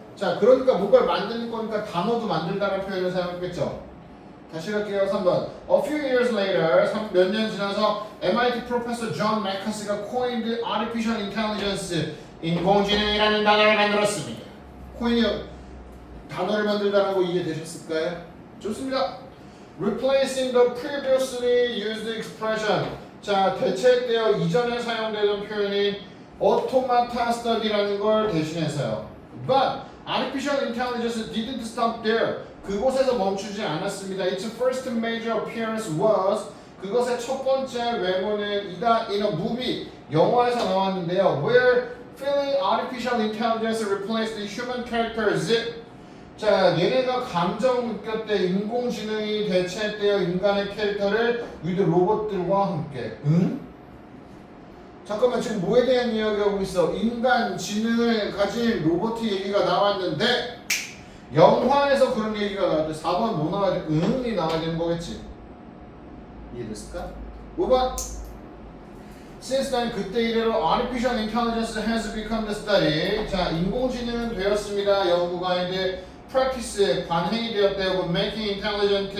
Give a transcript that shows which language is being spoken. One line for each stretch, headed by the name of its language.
Korean: 자, 그러니까 뭔가를 만드는 거니까 단어도 만들다라는 표현을 사용했겠죠. 다시 갈게요. 3번.
English: A few years later,
Korean: 몇 년 지나서 MIT 프로페서 존 마커스가
English: coined artificial intelligence,
Korean: 인공지능이라는 단어를 만들었습니다. 코인이 단어를 만들다라고 이해되셨을까요? 좋습니다.
English: Replacing the previously used expression.
Korean: 자, 대체되어 이전에 사용되던 표현인 automata study라는 걸 대신해서요.
English: But artificial intelligence didn't stop there.
Korean: 그곳에서 멈추지 않았습니다.
English: Its first major appearance was
Korean: 그것의 첫 번째 외모는 이다
English: in a movie
Korean: 영화에서 나왔는데요.
English: Where feeling artificial intelligence replaced the human characters.
Korean: 자, 얘네가 감정 느꼈대. 인공지능이 대체되어 인간의 캐릭터를 with 로봇들과 함께. 응? 잠깐만 지금 뭐에 대한 이야기하고 있어? 인간 지능을 가진 로봇 얘기가 나왔는데 영화에서 그런 얘기가 나왔는데 4번 뭐 나와야 돼? 응이 나와야 되는 거겠지? 이해됐을까?
English: 5번 Since then
Korean: 그때 이래로
English: artificial intelligence has become the study.
Korean: 자, 인공지능은 되었습니다. 연구가인데 practice 관행이 되었대요.
English: making intelligent